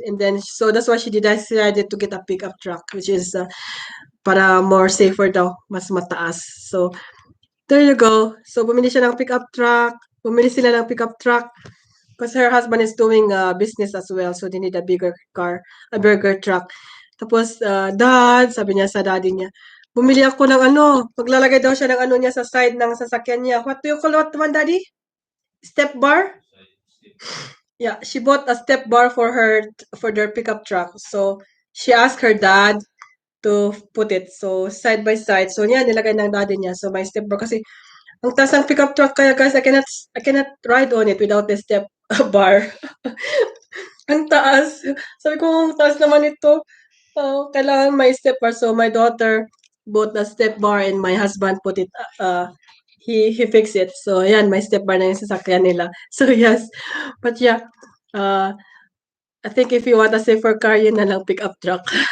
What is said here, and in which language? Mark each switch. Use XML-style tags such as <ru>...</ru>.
<en>And then, so that's why she decided to get a pickup truck, which is para more safer daw,</en> <tl>mas mataas.</tl> <en>So, there you go. So,</en> <tl>bumili siya ng</tl> <en>pickup truck.</en> <tl>Bumili sila ng</tl> <en>pickup truck because her husband is doing business as well. So, they need a bigger car, a bigger truck.</en> <tl>Tapos, dad, sabi niya sa daddy niya, bumili ako ng ano, maglalagay daw siya ng ano niya sa side ng sasakyan niya.</tl> <en>What do you call what one, daddy? Step bar? Yeah, she bought a step bar for their pickup truck. So, she asked her dad to put it. So, side by side.</en> <tl>So, yan, nilagay ng daddy niya. So, may step bar. Kasi, ang taas ng pickup truck kaya guys,</tl> <en>I cannot ride on it without the step bar.</en> <tl>Ang taas. Sabi ko, ang taas naman ito. Kailangan may step bar.</tl> <en>So, my daughter bought a step bar and my husband put it, he fixed it. So, ayan,</en> <tl>may step bar na yung sasakyan nila.</tl> <en>So, yes. But yeah, uh, I think if you want a safer car, yun na lang pickup truck.</en>